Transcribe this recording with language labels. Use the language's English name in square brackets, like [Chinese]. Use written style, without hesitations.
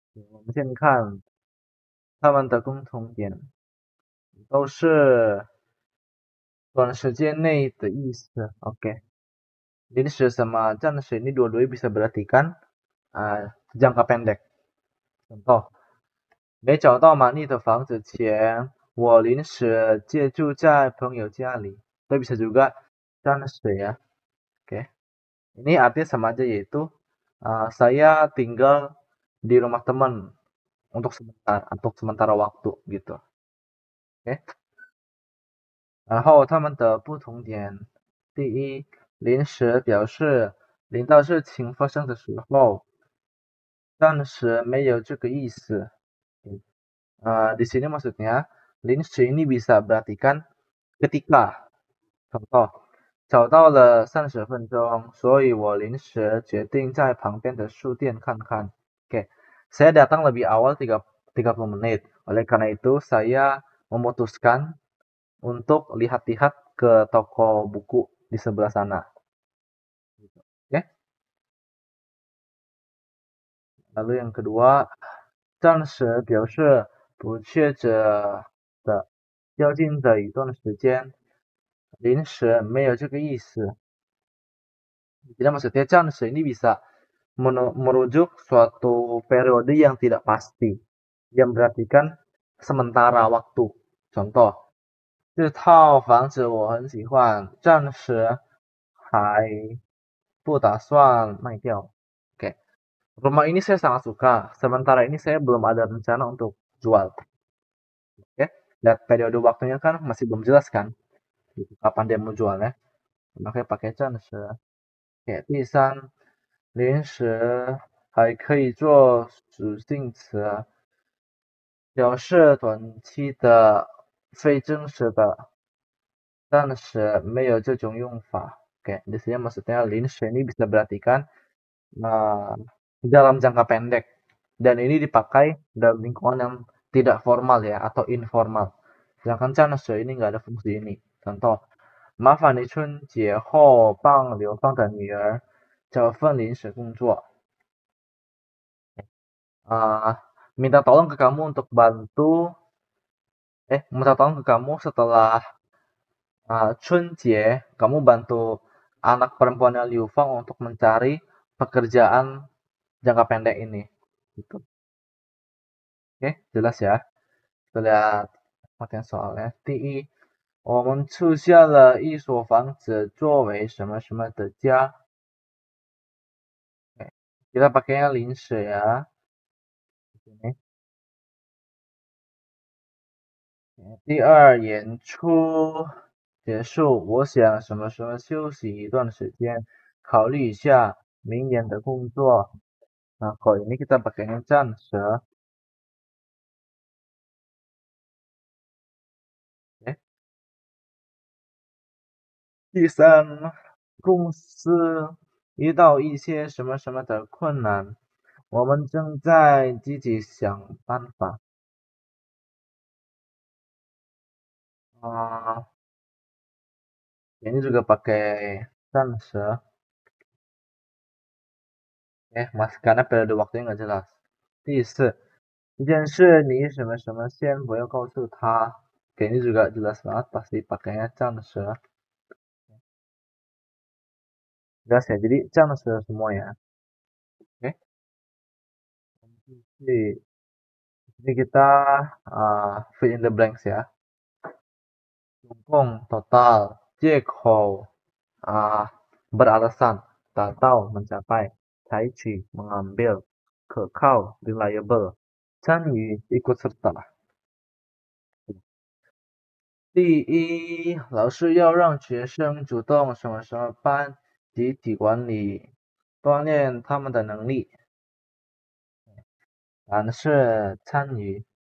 [Chinese] 我们先看它们的共同点，都是短时间内的意思。 [Indonesian] Oke. 临时sama 暂时 ini dua-duanya bisa berartikan jangka pendek. Contoh, [Chinese] 没找到满意的房子前，我临时借住在朋友家里。 [Indonesian] Itu bisa juga 暂时ya. Oke. Ini artinya sama aja yaitu saya tinggal di rumah teman untuk sementara waktu gitu. Oke. [Chinese] 然后它们的不同点，第一，临时表示临到事情发生的时候，暂时没有这个意思。 [Indonesian] di sini maksudnya临时 ini bisa berartikan ketika. Contoh, [Chinese] 找到了30分钟，所以我临时决定在旁边的书店看看。 [Indonesian] Oke, saya datang lebih awal 30 menit. Oleh karena itu, saya memutuskan untuk lihat-lihat ke toko buku di sebelah sana. Oke. [Chinese] Lalu yang kedua, 暂时表示不确着的、较近的一段时间，临时没有这个意思。 [Indonesian] Jadi maksudnya 暂时 ini bisa merujuk suatu periode yang tidak pasti, yang berartikan sementara waktu. Contoh, [Chinese] 这套房子我很喜欢，暂时还不打算卖掉. [Indonesian] Oke. Rumah ini saya sangat suka, sementara ini saya belum ada rencana untuk jual. Oke. Lihat periode waktunya kan masih belum jelas kan, kapan dia mau jualnya. Makanya pakai 暂时. [Chinese] Oke, 第三，临时还可以做属性词，表示短期的、非真实的，暂时没有这种用法. [Indonesian] Oke, di sini maksudnya 临时 ini bisa berartikan dalam jangka pendek, dan ini dipakai dalam lingkungan yang tidak formal ya atau informal. Sedangkan 暂时 ini nggak ada fungsi ini. Contoh, [Chinese] 麻烦你春节后帮刘芳的女儿找份临时工作. [Indonesian] Minta tolong ke kamu untuk bantu minta tolong ke kamu setelah Chunjie, kamu bantu anak perempuannya Liu Fang untuk mencari pekerjaan jangka pendek ini. Gitu. Oke, jelas ya. Kita lihat materi soalnya. [Chinese] 第一，我们出现了一所房子作为什么什么的家。 [Indonesian] Kita pakainya 临时 ya. Ini. [Chinese] 第二，演出结束，我想什么什么休息一段时间，考虑一下明年的工作。 [Indonesian] Nah, kalau ini kita pakainya 暂时。 [Chinese] 哎，第三，公司遇到一些什么什么的困难，我们正在积极想办法。 [Indonesian] 啊、ini juga pakai 暂时。 mas karena periode waktunya nggak jelas. [Chinese] 第四，一件事你什么什么先不要告诉他，给你 [Indonesian] juga jelas banget pasti pakainya [Chinese] 暂时。 [Indonesian] jelas ya, jadi 暂时 semua ya. Oke, jadi kita [English] fill in the blanks [Indonesian] ya. [Chinese] 总共 total 借口 beralasan 达到 mencapai 采取 mengambil 可靠 reliable 参与 ikut serta。第一，老师要让学生主动什么什么班集体管理，锻炼他们的能力。答案是参与。